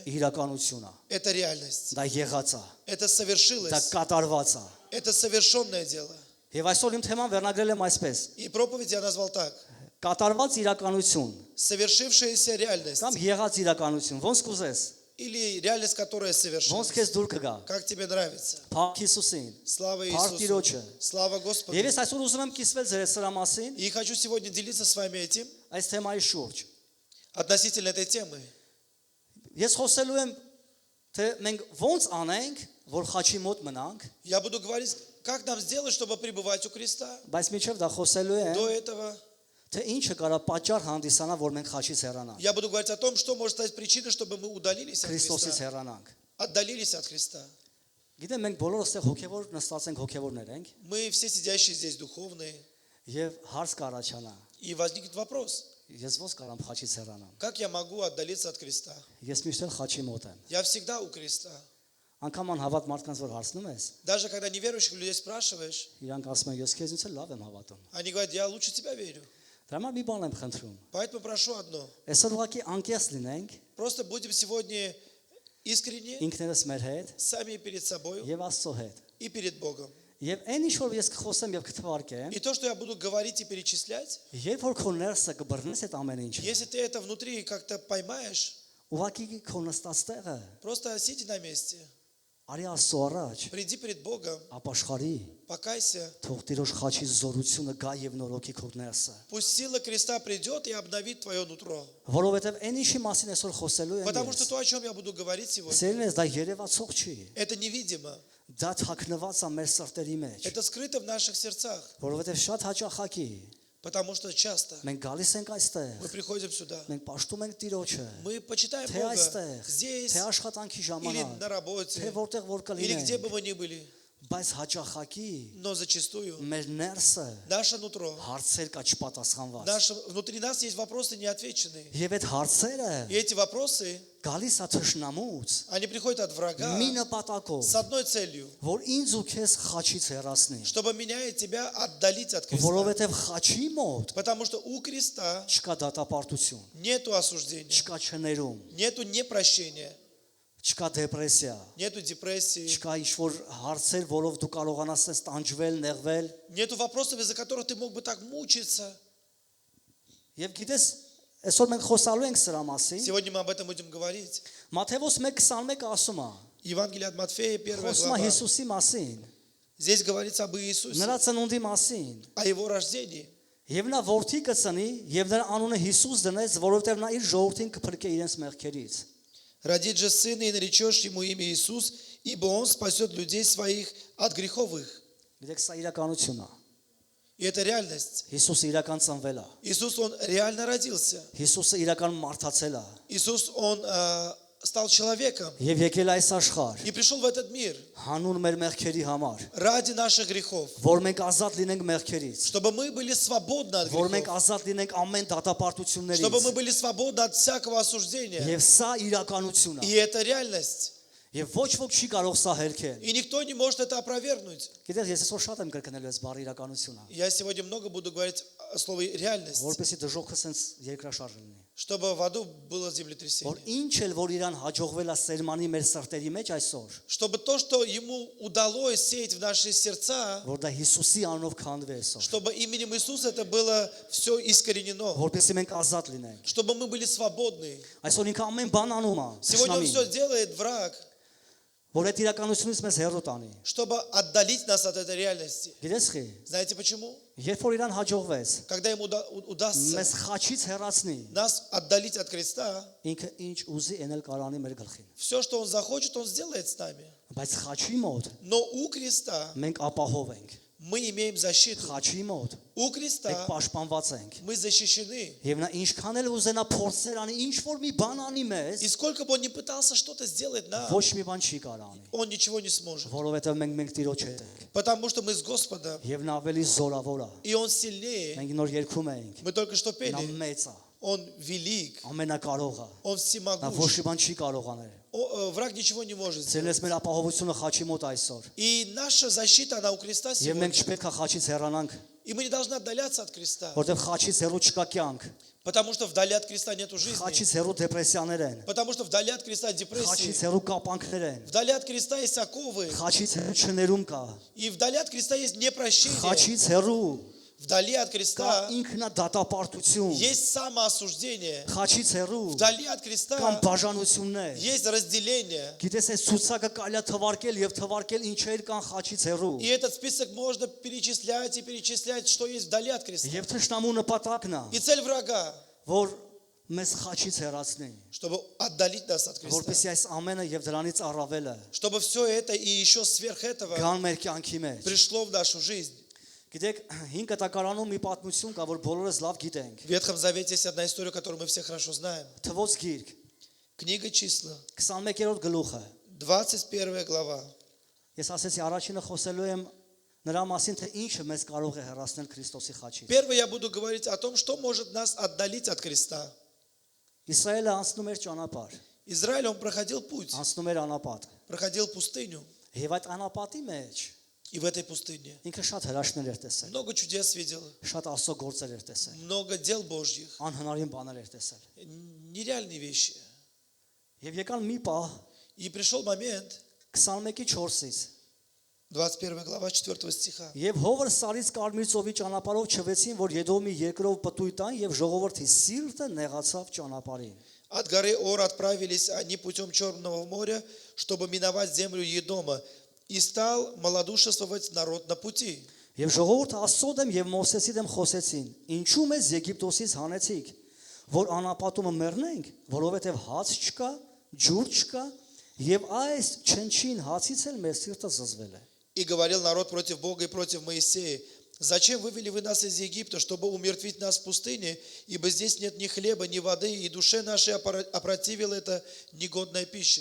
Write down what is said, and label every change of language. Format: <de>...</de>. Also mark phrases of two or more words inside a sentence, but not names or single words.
<hy>իրականություն է։ –</hy> <ru>это реальность,</ru> <hy>Դա եղած է,</hy> <ru>это</ru> <hy>դա</hy> <ru>совершилось,</ru> <hy>կատարված է։</hy> <ru>это совершенное дело.</ru> <hy>Եվ այսօր իմ թեման վերնագրել եմ այսպես.</hy> <ru>И проповедь я назвал так:</ru> <hy>Կատարված իրականություն</hy> <ru>совершившаяся реальность</ru> <hy>կամ եղած իրականություն, ոնց կուզես,</hy> <ru>или реальность, которая</ru> <hy>ոնց</hy> <ru>совершилась.</ru> <hy>քեզ դուր կգա։</hy> <ru>Как тебе нравится?</ru> <hy>Փառք Հիսուսին։</hy> <ru>Слава</ru> <hy>Փառք</hy> <ru>Иисусу!</ru> <hy>Տիրոջը։</hy> <ru>Слава Господу!</ru> <hy>Եվ ես այսօր ուզում եմ կիսվել ձեր սրա մասին,</hy> <ru>И хочу сегодня делиться с вами этим</ru> <hy>այս թեմայի շուրջ։</hy> <ru>относительно этой темы.</ru> <hy>Ես խոսելու եմ թե մենք ոնց անենք, որ խաչի մոտ մնանք,</hy> <ru>Я буду говорить, как нам сделать, чтобы пребывать у креста.</ru> <hy>բայց միջև դա խոսելու եմ,</hy> <ru>До этого</ru> <hy>թե ինչը կարա պատճառ հանդիսանա, որ մենք խաչից հեռանանք,</hy> <ru>я буду говорить о том, что может стать причиной, чтобы мы удалились от</ru> <hy>Քրիստոսից</hy> <ru>Христа.</ru> <hy>հեռանանք։</hy> <ru>Отдалились от Христа.</ru> <hy>Գիտեմ, մենք բոլորս այստեղ հոգևոր նստած ենք, հոգևորներ ենք,</hy> <ru>Мы все сидящие здесь духовные.</ru> <hy>եւ հարց կառաջանա։</hy> <ru>И возникнет вопрос,</ru> <hy>Ես ոնց կարամ խաչից հեռանամ։</hy> <ru>как я могу отдалиться от креста?</ru> <hy>Ես միշտ էլ խաչի մոտ եմ։</hy> <ru>Я всегда у креста.</ru> <hy>Անկամ անհավատ մարդկանց որ հարցնում ես,</hy> <ru>Даже когда неверующих людей спрашиваешь,</ru> <hy>իրանք ասում են ես քեզ ինձ էլ լավ եմ հավատում։</hy> <ru>они говорят, я лучше тебя верю.</ru> <hy>Դրա համար մի բան եմ խնդրում։</hy> <ru>Поэтому прошу одно.</ru> <hy>Այսօր ուղղակի անկես լինենք</hy> <ru>Просто будем сегодня искренне</ru> <hy>ինքներս մեր հետ</hy> <ru>сами перед собой</ru> <hy>եւ Աստծո հետ։</hy> <ru>и перед Богом.</ru> <hy>Եվ այն ինչ որ ես կխոսեմ եւ կթվարկեմ,</hy> <ru>И то, что я буду говорить и перечислять,</ru> <hy>երբ որ քո ներսը կբռնես այդ ամեն ինչը,</hy> <ru>если ты это внутри как-то поймаешь,</ru> <hy>ուղղակի քո նստած տեղը</hy> <ru>просто сиди на месте,</ru> <hy>արի Աստծո առաջ,</hy> <ru>приди перед Богом,</ru> <hy>ապաշխարի,</hy> <ru>покайся.</ru> <hy>թող Տիրոջ խաչի զորությունը գա եւ նորոգի քո ներսը։</hy> <ru>Пусть сила креста придет и обновит твое нутро.</ru> <hy>Որովհետեւ այն ինչի մասին այսօր խոսելու եմ</hy> <ru>Потому что</ru> <hy>ես,</hy> <ru>то, о чем я буду говорить сегодня,</ru> <hy>սերնես դա երևացող չի,</hy> <ru>это невидимо.</ru> <hy>դա թաքնված է մեր սրտերի մեջ,</hy> <ru>Это скрыто в наших сердцах.</ru> <hy>որովհետեւ շատ հաճախակի</hy> <ru>Потому что часто</ru> <hy>մենք գալիս ենք այստեղ,</hy> <ru>мы приходим сюда,</ru> <hy>մենք պաշտում ենք Տիրոջը,</hy> <ru>мы почитаем</ru> <hy>թե</hy> <ru>Бога</ru> <hy>այստեղ,</hy> <ru>здесь</ru> <hy>թե աշխատանքի</hy> <ru>или</ru> <hy>ժամանակ,</hy> <ru>на работе,</ru> <hy>թե որտեղ որ</hy> <ru>или где</ru> <hy>կլինենք,</hy> <ru>бы мы ни были.</ru> <hy>բայց հաճախակի</hy> <ru>Но зачастую</ru> <hy>մեր ներսը</hy> <ru>наше нутро,</ru> <hy>հարցեր կա չպատասխանված։</hy> <ru>внутри нас есть вопросы неотвеченные.</ru> <hy>Եվ այդ հարցերը</hy> <ru>И эти вопросы,</ru> <hy>գալիս է թշնամուց</hy> <ru>они приходят от врага</ru> <hy>մի նպատակով,</hy> <ru>с одной целью,</ru> <hy>որ ինձ ու քեզ խաչից հեռացնի,</hy> <ru>чтобы меня и тебя отдалить от креста.</ru> <hy>որովհետև խաչի մոտ</hy> <ru>Потому что у креста</ru> <hy>չկա դատապարտություն,</hy> <ru>нету осуждения,</ru> <hy>չկա չներում,</hy> <ru>нету непрощения,</ru> <hy>չկա դեպրեսիա,</hy> <ru>нету депрессии,</ru> <hy>չկա ինչ-որ հարցեր, որով դու կարողանաս այս տանջվել, նեղվել։</hy> <ru>нету вопросов, из-за которых ты мог бы так мучиться.</ru> <hy>Եվ գիտես, այսօր մենք խոսալու ենք սրա մասին։</hy> <ru>Сегодня мы об этом будем говорить.</ru> <hy>Մատթեոս 1:21 ասում է,</hy> <ru>Евангелие от Матфея, 1</ru> <hy>խոսում է</hy> <ru>глава.</ru> <hy>Հիսուսի մասին,</hy> <ru>Здесь говорится об Иисусе,</ru> <hy>նրա ծնունդի մասին։</hy> <ru>о Его рождении.</ru> <hy>Եվ նա որդի կծնի, եւ նրա անունը Հիսուս դնեց, որովհետեւ նա իր ժողովրդին կփրկե իրենց մեղքերից։</hy> <ru>Родит же сына, и наречешь ему имя Иисус, ибо он спасет людей своих от грехов их.</ru> <hy>Գիտեք, սա իրականություն է։</hy> <ru>И это реальность.</ru> <hy>Հիսուսը իրական ծնվել է։</hy> <ru>Иисус, он реально родился.</ru> <hy>Հիսուսը իրական մարդացել է</hy> <ru>Иисус, он стал человеком</ru> <hy>եւ եկել այս աշխարհ</hy> <ru>и пришел в этот мир</ru> <hy>հանուն մեր մեղքերի համար,</hy> <ru>ради наших грехов,</ru> <hy>որ մենք ազատ լինենք մեղքերից,</hy> <ru>чтобы мы были свободны от</ru> <hy>որ մենք</hy> <ru>грехов,</ru> <hy>ազատ լինենք ամեն դատապարտություններից։</hy> <ru>чтобы мы были свободны от всякого осуждения.</ru> <hy>Եվ սա իրականություն</hy> <ru>И</ru> <hy>է։</hy> <ru>это реальность.</ru> <hy>Եվ ոչ ոք չի կարող սա հերքել։</hy> <ru>И никто не может это опровергнуть.</ru> <hy>Գիտեք, ես այսօր շատ եմ կրկնել այս բառի իրականությունը,</hy> <ru>Я сегодня много буду говорить о слове реальность,</ru> <hy>որպեսզի դժոխքը sense երկրաշարժ լինի։</hy> <ru>чтобы в аду было</ru> <hy>որ</hy> <ru>землетрясение.</ru> <hy>ինչ էլ որ իրան հաջողվել է սերմանի մեր սրտերի մեջ այսօր,</hy> <ru>Чтобы то, что ему удалось сеять в наши сердца,</ru> <hy>որ դա Հիսուսի անունով քանդվի այսօր,</hy> <ru>чтобы именем Иисуса это было все искоренено,</ru> <hy>որպեսզի մենք ազատ լինենք։</hy> <ru>чтобы мы были свободны.</ru> <hy>Այսօր ինքը ամեն բան անում է,</hy> <ru>Сегодня он</ru> <hy>թշնամին,</hy> <ru>все делает, враг,</ru> <hy>որ այդ իրականությունից մեզ հեռու տանի։</hy> <ru>чтобы отдалить нас от этой реальности.</ru> <hy>Գիտես խի,</hy> <ru>Знаете почему?</ru> <hy>երբ որ իրան հաջողվեց,</hy> <ru>Когда ему удастся</ru> <hy>մեզ խաչից հեռացնի,</hy> <ru>нас отдалить от креста,</ru> <hy>ինքը ինչ ուզի էնել կարանի մեր գլխին։</hy> <ru>все, что он захочет, он сделает с нами.</ru> <hy>Բայց խաչի մոտ</hy> <ru>Но у креста</ru> <hy>մենք ապահով ենք։</hy> <ru>мы имеем защиту.</ru> <hy>Խաչի մոտ</hy> <ru>У</ru> <hy>մենք</hy> <ru>креста</ru> <hy>պաշտպանված ենք։</hy> <ru>мы защищены.</ru> <hy>Եվ նա ինչքան էլ ուզենա փորձեր անի, ինչ որ մի բան անի մեզ,</hy> <ru>И сколько бы он ни пытался что-то сделать нам,</ru> <hy>ոչ մի բան չի կարող անի,</hy> <ru>он ничего не сможет.</ru> <hy>որովհետև մենք Տիրոջ հետ ենք։</hy> <ru>Потому что мы с Господом,</ru> <hy>Եվ նա ավելի զորավոր է։</hy> <ru>и он сильнее.</ru> <hy>Մենք նոր երգում ենք։</hy> <ru>Мы только что</ru> <hy>Նա</hy> <ru>пели.</ru> <hy>մեծ է,</hy> <ru>Он велик,</ru> <hy>ամենակարող է։</hy> <ru>он</ru> <hy>Նա</hy> <ru>всемогущ.</ru> <hy>ոչ մի բան չի կարող անել։</hy> <ru>Враг ничего не может сделать.</ru> <hy>Ցելես մեր ապահովությունը խաչի մոտ այսօր։</hy> <ru>И наша защита, она у креста</ru> <hy>Եվ մենք</hy> <ru>сегодня.</ru> <hy>չպետք է խաչից հեռանանք,</hy> <ru>И мы не должны отдаляться от креста.</ru> <hy>որովհետև խաչից հեռու չկա կյանք,</hy> <ru>Потому что вдали от креста нету жизни.</ru> <hy>խաչից հեռու դեպրեսիաներ են,</hy> <ru>Потому что вдали от креста</ru> <hy>խաչից</hy> <ru>депрессии.</ru> <hy>հեռու կապանքներ են,</hy> <ru>Вдали от креста есть оковы.</ru> <hy>խաչից հեռու չներում կա,</hy> <ru>И вдали от креста есть непрощение.</ru> <hy>խաչից հեռու</hy> <ru>Вдали от</ru> <hy>կա</hy> <ru>креста</ru> <hy>ինքնադատապարտություն,</hy> <ru>есть самоосуждение.</ru> <hy>խաչից հեռու</hy> <ru>Вдали от</ru> <hy>կան</hy> <ru>креста</ru> <hy>բաժանություններ։</hy> <ru>есть разделение.</ru> <hy>Գիտես, այս ցուցակը կարելի է թվարկել եւ թվարկել ինչեր կան խաչից հեռու։</hy> <ru>И этот список можно перечислять и перечислять, что есть вдали от креста.</ru> <hy>Եվ թշնամու նպատակն է,</hy> <ru>И цель врага,</ru> <hy>որ մեզ խաչից հեռացնի,</hy> <ru>чтобы отдалить нас от креста.</ru> <hy>որպեսզի այս ամենը եւ դրանից առավելը</hy> <ru>Чтобы все это и еще сверх этого</ru> <hy>գան մեր կյանքի մեջ։</hy> <ru>пришло в нашу жизнь.</ru> <hy>Գիտեք, 5 կտակարանում մի պատմություն կա, որ բոլորս лав գիտենք։</hy> <ru>В Ветхом Завете есть одна история, которую мы все хорошо знаем.</ru> <hy>Թվոց գիրք,</hy> <ru>Книга Числа,</ru> <hy>21-րդ գլուխը։</hy> <ru>21 глава.</ru> <hy>Ես ասեցի առաջինը խոսելու եմ նրա մասին, թե ինչը մեզ կարող է հեռացնել Քրիստոսի խաչից։</hy> <ru>Первое я буду говорить о том, что может нас отдалить от креста.</ru> <hy>Իսրայելը անցնում էր ճանապարհ,</hy> <ru>Израиль, он проходил путь,</ru> <hy>անցնում էր անապատ։</hy> <ru>проходил пустыню.</ru> <hy>Եվ այդ անապատի մեջ</hy> <ru>И в этой пустыне</ru> <hy>ինքը շատ հրաշքներ էր տեսել,</hy> <ru>много чудес видел,</ru> <hy>շատ Աստծո գործեր էր տեսել,</hy> <ru>много дел Божьих,</ru> <hy>անհնարին բաներ էր տեսել։</hy> <ru>нереальные вещи.</ru> <hy>Եվ եկան մի պահ</hy> <ru>И пришел момент,</ru> <hy>21-ի 4-ից</hy> <ru>21 глава 4 стиха.</ru> <hy>Եվ հովր սարից կարմիր ծովի ճանապարհով չվեցին, որ Եդոմի երկրով պտույտ տան եւ ժողովրդի սիրտը նեղացավ ճանապարհին։</hy> <ru>От горы Ор отправились они путем Черного моря, чтобы миновать землю Едома, и стал малодушествовать народ на пути.</ru> <hy>Եվ ժողովուրդը Աստծո դեմ եւ Մովսեսի դեմ խոսեցին. Ինչու մեզ Եգիպտոսից հանեցիք, որ անապատումը մեռնենք, որովհետեւ հաց չկա, ջուր չկա, եւ այս չնչին հացից էլ մեր սիրտը զզվել է։</hy> <ru>И говорил народ против Бога и против Моисея: «Зачем вывели вы нас из Египта, чтобы умертвить нас в пустыне, ибо здесь нет ни хлеба, ни воды, и душе нашей опротивила эта негодная пища».</ru>